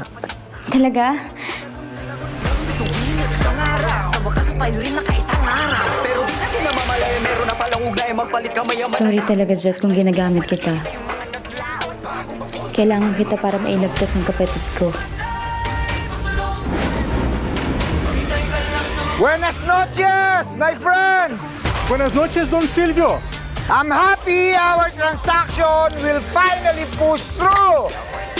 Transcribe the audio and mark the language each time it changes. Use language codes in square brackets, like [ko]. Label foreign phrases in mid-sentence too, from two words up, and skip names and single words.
[tl] Talaga? Sa araw, sa wakas tayo rin nakaisang araw. Pero di natin namamalaya, meron na palang ugnay, magpalit ka maya. Sorry talaga, Jet, kung ginagamit kita. Kailangan kita para mailabtas ang kapatid ko. [es] Buenas noches, [en] my friend! [es] Buenas noches, Don Silvio. [en] I'm happy our transaction will finally push through.